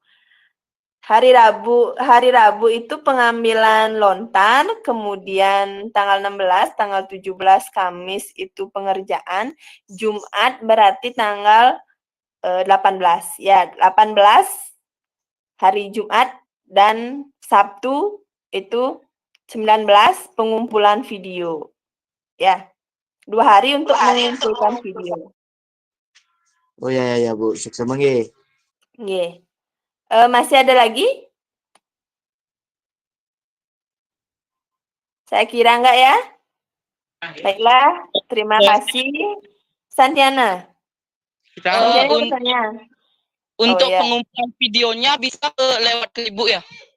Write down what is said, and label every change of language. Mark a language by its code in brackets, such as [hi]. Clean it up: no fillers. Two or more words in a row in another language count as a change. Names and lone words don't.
[id] Hari Rabu itu pengambilan lontar, kemudian tanggal 16, tanggal 17 Kamis itu pengerjaan, Jumat berarti tanggal 18. Ya, 18 hari Jumat dan Sabtu itu 19 pengumpulan video. Ya. 2 hari untuk mengumpulkan video. Oh ya Bu, sukses mangge. Nggih. Masih ada lagi? Saya kira enggak ya? Baiklah, terima kasih. Santiana. Santiana bertanya. Untuk ya. pengumpulan videonya bisa lewat ke Ibu ya?